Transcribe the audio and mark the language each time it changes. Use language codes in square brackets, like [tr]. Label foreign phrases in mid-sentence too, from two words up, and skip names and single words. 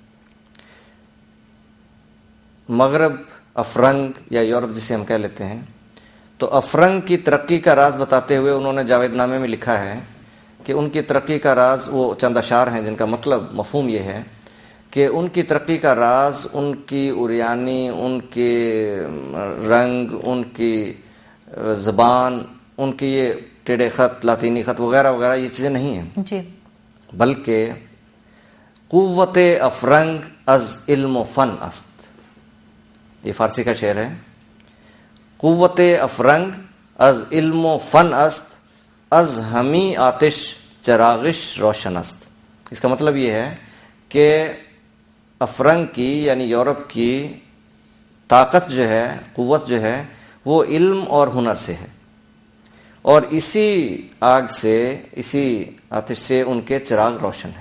[ur] مغرب، افرنگ یا یورپ جسے ہم کہہ لیتے ہیں، تو افرنگ کی ترقی کا راز بتاتے ہوئے انہوں نے جاوید نامے میں لکھا ہے کہ ان کی ترقی کا راز، وہ چند اشعار ہیں جن کا مفہوم یہ ہے کہ ان کی ترقی کا راز ان کی اوریانی، ان کے رنگ، ان کی زبان، ان کی یہ ٹیڑے خط، لاطینی خط وغیرہ وغیرہ یہ چیزیں نہیں ہیں جی، [fa] بلکہ قوت افرنگ از علم و فن است. [ur] یہ فارسی کا شعر ہے. [fa] قوت افرنگ از علم و فن است، از ہمی آتش چراغش روشن است. [ur] اس کا مطلب یہ ہے کہ افرنگ کی یعنی یورپ کی طاقت جو ہے، قوت جو ہے، وہ علم اور ہنر سے ہے، اور اسی آگ سے، اسی آتش سے ان کے چراغ روشن ہیں.